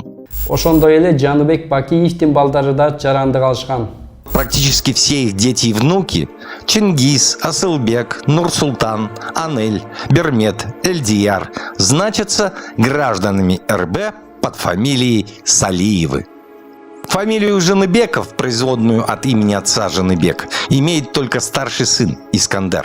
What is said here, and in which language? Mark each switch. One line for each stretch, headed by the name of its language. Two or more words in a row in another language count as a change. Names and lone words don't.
Kyrgyz: Ошондой эле Жаныбек Бакиевдин балдары да жарандык алышкан.
Russian: Практически все их дети и внуки – Чингиз, Асылбек, Нурсултан, Анель, Бермет, Эльдияр – значатся гражданами РБ под фамилией Салиевы. Фамилию Жаныбеков, производную от имени отца Жаныбек, имеет только старший сын Искандер.